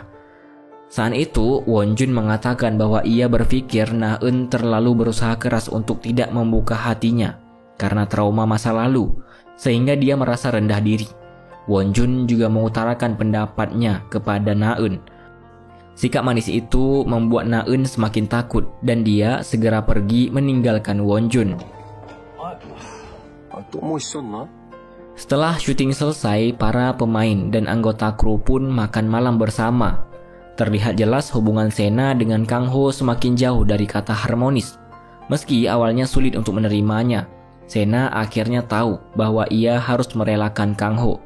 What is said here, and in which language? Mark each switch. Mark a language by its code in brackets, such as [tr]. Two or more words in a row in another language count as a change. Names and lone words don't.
[id] Saat itu, Won-jun mengatakan bahwa ia berpikir Na-eun terlalu berusaha keras untuk tidak membuka hatinya karena trauma masa lalu, sehingga dia merasa rendah diri. Won-jun juga mengutarakan pendapatnya kepada Na-eun. Sikap manis itu membuat Na-eun semakin takut dan dia segera pergi meninggalkan Won-jun. [ko] 또 뭐 있었나? [id] Setelah syuting selesai, para pemain dan anggota kru pun makan malam bersama. Terlihat jelas hubungan Sena dengan Kang Ho semakin jauh dari kata harmonis. Meski awalnya sulit untuk menerimanya, Sena akhirnya tahu bahwa ia harus merelakan Kang Ho.